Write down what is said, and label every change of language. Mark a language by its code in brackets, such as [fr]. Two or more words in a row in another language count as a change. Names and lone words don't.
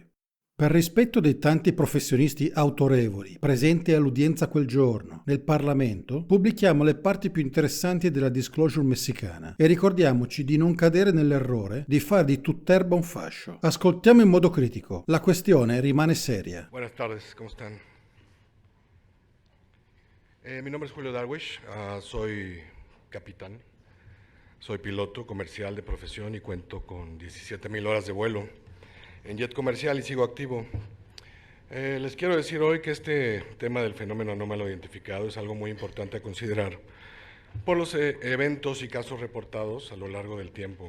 [it] Per rispetto dei tanti professionisti autorevoli presenti all'udienza quel giorno nel Parlamento, pubblichiamo le parti più interessanti della disclosure messicana e ricordiamoci di non cadere nell'errore di fare di tutt'erba un fascio. Ascoltiamo in modo critico. La questione rimane seria. [es] Buenas tardes, ¿cómo están? Mi nombre es Julio Darwish, soy capitán, soy piloto comercial de profesión y cuento con 17,000 horas de vuelo en jet comercial y sigo activo. Les quiero decir hoy que este tema del fenómeno anómalo identificado es algo muy importante a considerar por los eventos y casos reportados a lo largo del tiempo.